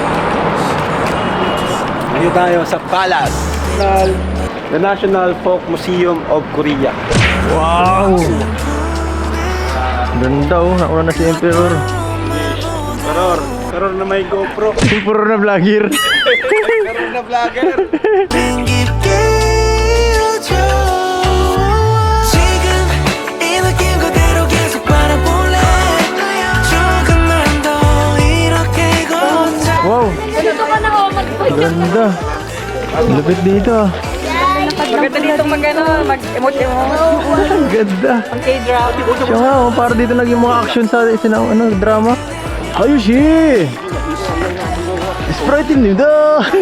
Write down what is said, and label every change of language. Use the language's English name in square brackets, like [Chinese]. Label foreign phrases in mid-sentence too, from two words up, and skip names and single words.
[Filipino] Nandito tayo sa Palace. The National Folk Museum of Korea. Wow! Ganda oh. Nauna na si Emperor. Karor na may GoPro. Emperor na vlogger. Karor na vlogger. [Korean] 깊게 이어져 지금 이 느낌 그대로 계속 바라볼래 조금만 더 이렇게 걷자 [Filipino] Wow! Ito ka na ako mag-point. Ganda. Lupit dito. Maganda dito mag-emote-emote. Ganda. Ang K-drama. Siya nga oh. Para dito naging mga action sa ano, drama. Ayos eh! Sprite입니다.